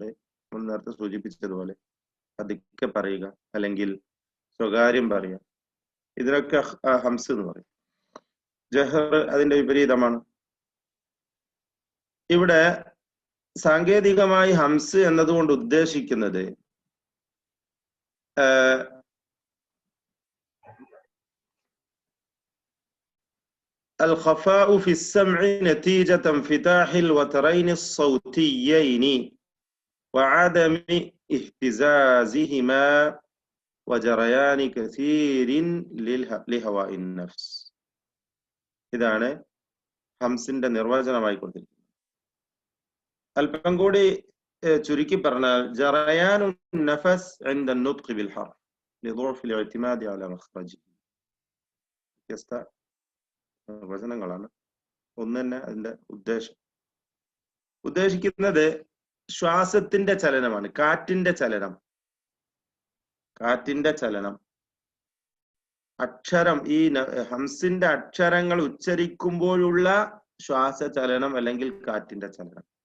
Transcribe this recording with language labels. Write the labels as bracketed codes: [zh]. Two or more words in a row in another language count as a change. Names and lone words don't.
[ml] നമ്മൾ നേരത്തെ സൂചിപ്പിച്ചതുപോലെ പതുക്കെ പറയുക, അല്ലെങ്കിൽ സ്വകാര്യം പറയുക, ഇതിനൊക്കെ ഹംസ് എന്ന് പറയും. ജഹർ അതിന്റെ വിപരീതമാണ്. ഇവിടെ സാങ്കേതികമായി ഹംസ് എന്നതുകൊണ്ട് ഉദ്ദേശിക്കുന്നത് [ar] الخفاء في السمع نتيجة انفتاح الوترين الصوتيين وعدم اهتزازهما وجريان كثير لهواء النفس. [ml] ഇതാണ് ഹംസിന്റെ നിർവചനമായി കൊടുത്തിരിക്കുന്നത്. അല്പം കൂടി ചുരുക്കി പറഞ്ഞാൽ [ar] جريان النفس عند النطق بالحرف لضعف الاعتماد على مخرجه. [ml] വ്യത്യസ്ത നിർവചനങ്ങളാണ്. ഒന്ന് തന്നെ അതിന്റെ ഉദ്ദേശിക്കുന്നത് ശ്വാസത്തിന്റെ ചലനമാണ്, കാറ്റിന്റെ ചലനം. അക്ഷരം, ഈ ഹംസിന്റെ അക്ഷരങ്ങൾ ഉച്ചരിക്കുമ്പോഴുള്ള ശ്വാസചലനം അല്ലെങ്കിൽ കാറ്റിന്റെ ചലനം.